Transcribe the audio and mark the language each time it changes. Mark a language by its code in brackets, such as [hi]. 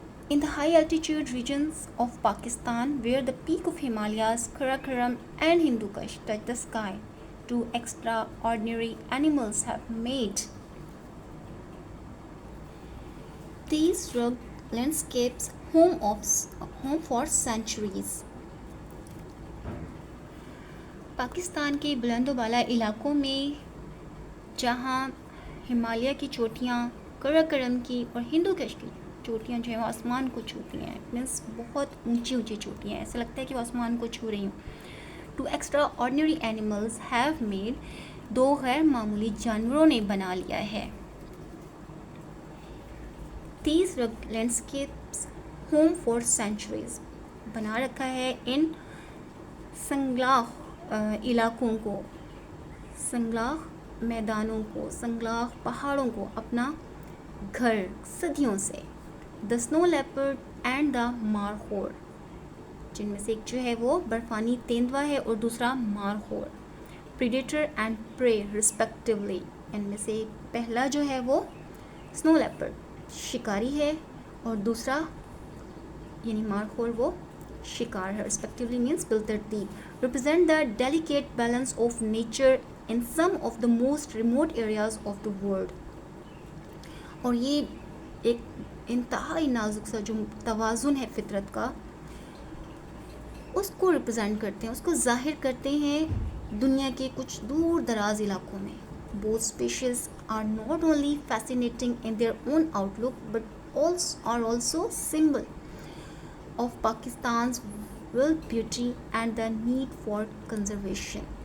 [en] In the high altitude regions of Pakistan, where the peak of Himalayas, Karakoram and Hindu Kush touch the sky, two extraordinary animals have made these rugged landscapes home for centuries. [ur] Pakistan کے بلند و بالا علاقوں میں جہاں ہمالیہ کی چوٹیاں، کراکرم کی اور ہندو کش کی چوٹیاں جو ہیں وہ آسمان کو چھوتی ہیں، مینس بہت اونچی اونچی چوٹیاں ہیں، ایسا لگتا ہے کہ وہ آسمان کو چھو رہی ہوں. [en] two extraordinary animals have made, [ur] دو غیر معمولی جانوروں نے بنا لیا ہے. [en] these rugged landscapes home for centuries, [ur] بنا رکھا ہے ان سنگلاخ علاقوں کو، سنگلاخ میدانوں کو، سنگلاخ پہاڑوں کو اپنا گھر صدیوں سے. [en] the snow leopard and the markhor, [ur] جن میں سے ایک جو ہے وہ برفانی تیندوا ہے اور دوسرا مارخور. [en] predator and prey respectively, [ur] ان میں سے پہلا جو ہے وہ سنو لیپرڈ شکاری ہے اور دوسرا یعنی مارخور وہ شکار ہے. رسپیکٹیولی means بالترتیب. [en] Represent the delicate balance of nature in some of the most remote areas of the world. [ur] اور یہ ایک انتہائی نازک سا جو توازن ہے فطرت کا، اس کو ریپرزینٹ کرتے ہیں، اس کو ظاہر کرتے ہیں دنیا کے کچھ دور دراز علاقوں میں. [en] Both species are not only fascinating in their own out look but are also symbol of Pakistan's world beauty and the need for conservation.